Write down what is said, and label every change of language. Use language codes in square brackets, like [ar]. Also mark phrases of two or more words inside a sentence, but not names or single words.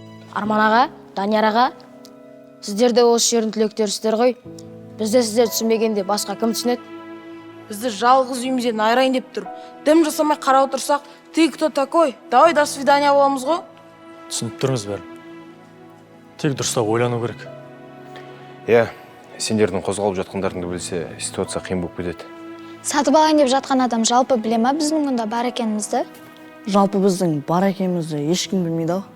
[kk] Арман аға, Данияр аға, сіздер де осы жердің түлектерісіздер ғой. Бізде сіздер түсінбегенде басқа кім түсінеді? Бізді жалғыз үйімізден айырайын деп тұр. Дым жасамай қарап отырсақ, [ru] ты кто такой? Давай до свидания [kk] боламыз ғой. Түсініп тұрмыз бәрін. Тек дұрыстап ойлану керек. Сендердің қозғалып жатқандарыңды білсе, ситуация қиын болып кетеді. Сатып алайын деп жатқан адам жалпы біле ма біздің мұнда бар екенімізді? Жалпы біздің бар екенімізді ешкім білмейді ау.